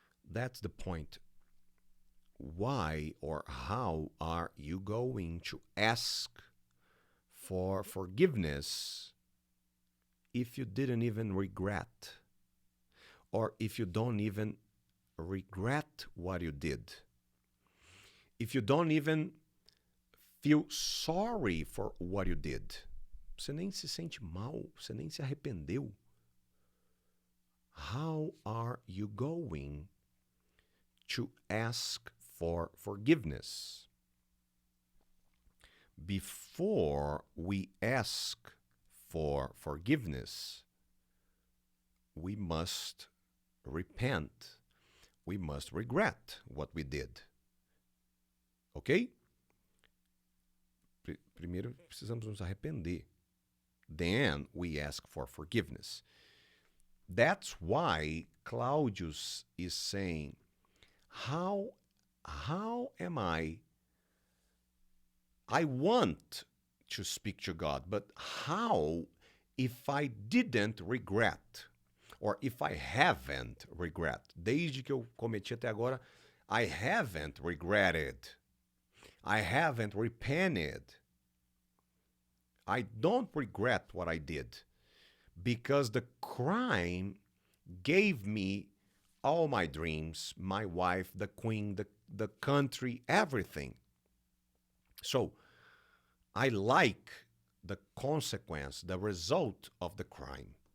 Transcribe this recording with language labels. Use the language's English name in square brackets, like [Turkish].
[English] That's the point. Why or how are you going to ask for forgiveness if you didn't even regret? Or if you don't even regret what you did? If you don't even feel sorry for what you did? [Portuguese] Você nem se sente mal, você nem se arrependeu. [English] How are you going to ask for forgiveness? Before we ask for forgiveness, we must repent. We must regret what we did. Ok? [Portuguese] Primeiro precisamos nos arrepender. [English] Then we ask for forgiveness. That's why Claudius is saying, how am I want to speak to God, but how if I didn't regret? Or if I haven't regret? [Portuguese] Desde que eu cometi até agora, [English] I haven't regretted. I haven't repented. I don't regret what I did because the crime gave me all my dreams, my wife, the queen, the country, everything. So I like the consequence, the result of the crime.